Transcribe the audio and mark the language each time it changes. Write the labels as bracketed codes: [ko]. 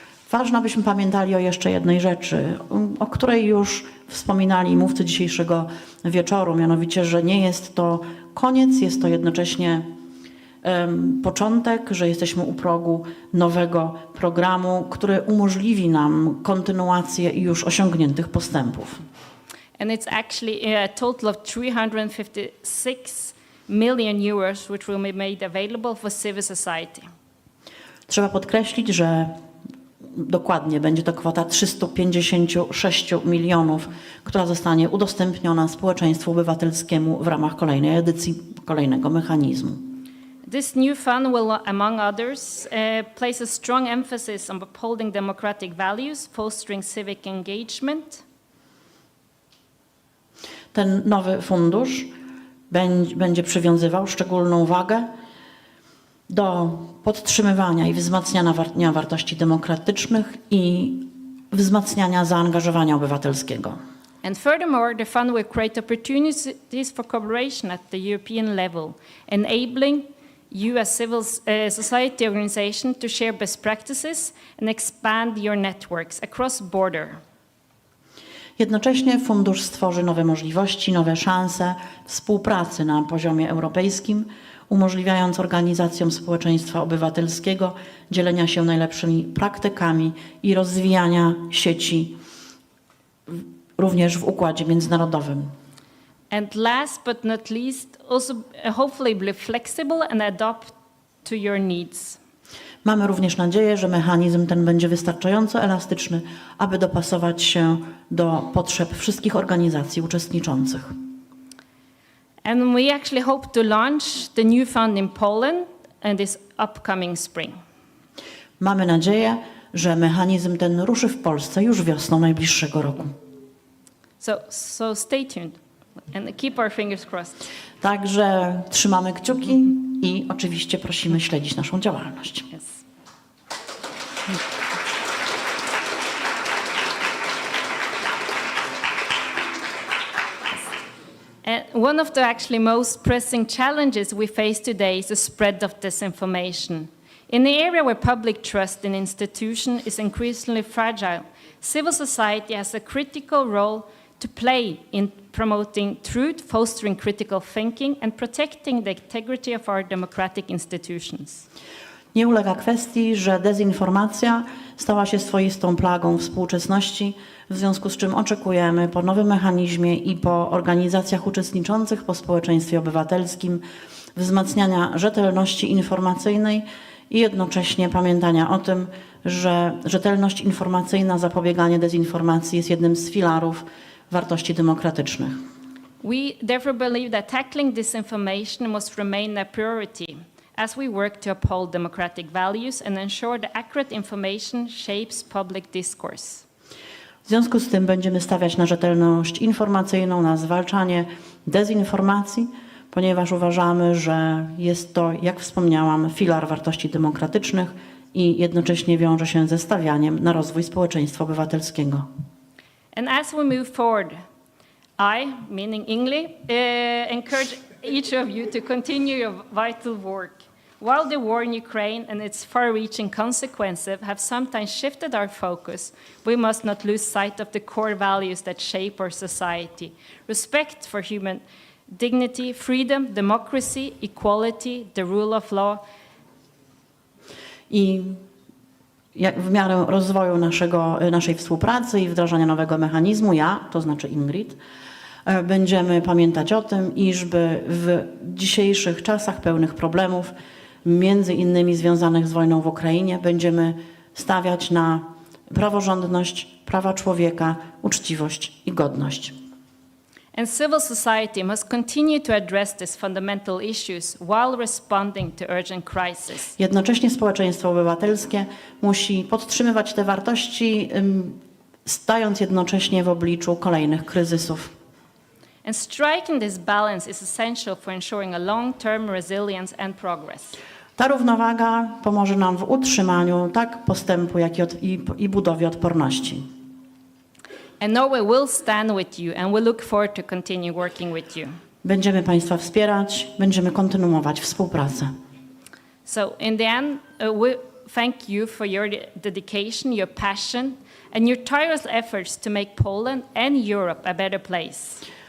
[pl] Ważne, abyśmy pamiętali o jeszcze jednej rzeczy, o której już wspominali mówcy dzisiejszego wieczoru, mianowicie, że nie jest to koniec, jest to jednocześnie początek, że jesteśmy u progu nowego programu, który umożliwi nam kontynuację już osiągniętych postępów. [en] And it's actually a total of 356 million euros which will be made available for civil society. [pl] Trzeba podkreślić, że dokładnie będzie to kwota 356 milionów, która zostanie udostępniona społeczeństwu obywatelskiemu w ramach kolejnej edycji, kolejnego mechanizmu. [en] This new fund will, among others, place a strong emphasis on upholding democratic values, fostering civic engagement. [pl] Ten nowy fundusz będzie przywiązywał szczególną wagę do podtrzymywania i wzmacniania wartości demokratycznych i wzmacniania zaangażowania obywatelskiego. [en] And furthermore, the fund will create opportunities for cooperation at the European level, enabling you as civil society organization to share best practices and expand your networks across border. [pl] Jednocześnie fundusz stworzy nowe możliwości, nowe szanse współpracy na poziomie europejskim, umożliwiając organizacjom społeczeństwa obywatelskiego dzielenia się najlepszymi praktykami i rozwijania sieci również w układzie międzynarodowym. [en] And last but not least, also hopefully be flexible and adapt to your needs. [pl] Mamy również nadzieję, że mechanizm ten będzie wystarczająco elastyczny, aby dopasować się do potrzeb wszystkich organizacji uczestniczących. [en] And we actually hope to launch the new fund in Poland in this upcoming spring. [pl] Mamy nadzieję, że mechanizm ten ruszy w Polsce już wiosną najbliższego roku. [en] So stay tuned and keep our fingers crossed. [pl] Także trzymamy kciuki i oczywiście prosimy śledzić naszą działalność. [en] Yes. And one of the actually most pressing challenges we face today is the spread of disinformation. In the area where public trust in institutions is increasingly fragile, civil society has a critical role to play in promoting truth, fostering critical thinking, and protecting the integrity of our democratic institutions. [pl] Nie ulega kwestii, że dezinformacja stała się swoistą plagą współczesności, w związku z czym oczekujemy po nowym mechanizmie i po organizacjach uczestniczących, po społeczeństwie obywatelskim wzmacniania rzetelności informacyjnej i jednocześnie pamiętania o tym, że rzetelność informacyjna, zapobieganie dezinformacji jest jednym z filarów wartości demokratycznych. [en] We therefore believe that tackling disinformation must remain a priority as we work to uphold democratic values and ensure that accurate information shapes public discourse. [pl] W związku z tym będziemy stawiać na rzetelność informacyjną, na zwalczanie dezinformacji, ponieważ uważamy, że jest to, jak wspomniałam, filar wartości demokratycznych i jednocześnie wiąże się ze stawianiem na rozwój społeczeństwa obywatelskiego. [en] And as we move forward, I, meaning English, encourage each of you to continue your vital work. While the war in Ukraine and its far-reaching consequences have sometimes shifted our focus, we must not lose sight of the core values that shape our society. Respect for human dignity, freedom, democracy, equality, the rule of law. [pl] I w miarę rozwoju naszej współpracy i wdrażania nowego mechanizmu, to znaczy Ingrid, będziemy pamiętać o tym, iżby w dzisiejszych czasach pełnych problemów, między innymi związanych z wojną w Ukrainie, będziemy stawiać na praworządność, prawa człowieka, uczciwość i godność. [en] And civil society must continue to address these fundamental issues while responding to urgent crises. [pl] Jednocześnie społeczeństwo obywatelskie musi podtrzymywać te wartości, stając jednocześnie w obliczu kolejnych kryzysów. [en] And striking this balance is essential for ensuring a long-term resilience and progress. [pl] Ta równowaga pomoże nam w utrzymaniu tak postępu, jak i budowie odporności. [en] And Norway will stand with you and we look forward to continue working with you. [pl] Będziemy Państwa wspierać, będziemy kontynuować współpracę. [en] So in the end, we thank you for your dedication, your passion, and your tireless efforts to make Poland and Europe a better place.